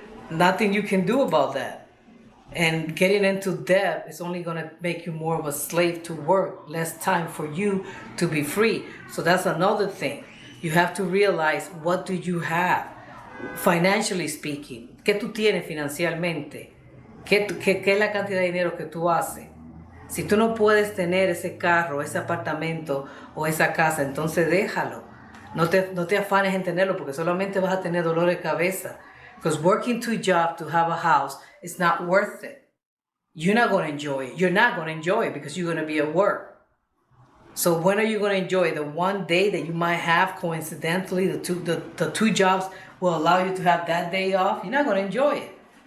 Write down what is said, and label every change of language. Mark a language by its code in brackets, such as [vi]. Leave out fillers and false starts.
[en] Nothing you can do about that. And getting into debt is only gonna make you more of a slave to work, less time for you to be free. So that's another thing. You have to realize, what do you have, financially speaking? [es] ¿Qué tú tienes financieramente? ¿Qué es la cantidad de dinero que tú haces? Si tú no puedes tener ese carro, ese apartamento o esa casa, entonces déjalo. No te afanes en tenerlo, porque solamente vas a tener dolor de cabeza. [en] Because working 2 jobs to have a house is not worth it. You're not going to enjoy it. You're not going to enjoy it because you're going to be at work. So when are you going to enjoy the one day that you might have coincidentally? The two jobs will allow you to have that day off. You're not going to enjoy it.